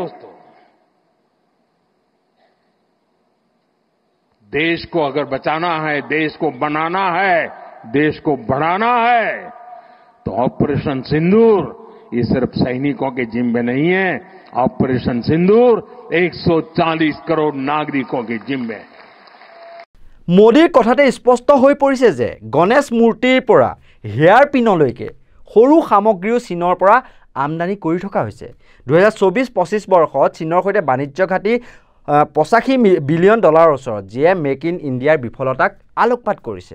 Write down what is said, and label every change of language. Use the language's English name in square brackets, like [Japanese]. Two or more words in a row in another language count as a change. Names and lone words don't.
[Hindi] दोस्तों, देश को अगर बचाना है, देश को बनाना है, देश को बढ़ाना है, तो ऑपरेशन सिंदूर ये सिर्फ सैनिकों के जिम्मे नहीं है। ऑपरेशन सिंदूर 140 करोड़ नागरिकों के जिम्मे है। [Assamese] মোদীৰ কথাতে স্পষ্ট হৈ পৰিছে যে গণেশ মূৰ্তিৰ পৰা হেয়াৰ পিনলৈকে সৰু সামগ্ৰীও চীনৰ পৰা আমদানি কৰি থকা হৈছে। 2024-25 বৰ্ষত চীনৰ সৈতে বাণিজ্য ঘাটি $85 বিলিয়ন ওচৰত, যিয়ে মেক ইন ইণ্ডিয়াৰ বিফলতাক আলোকপাত কৰিছে।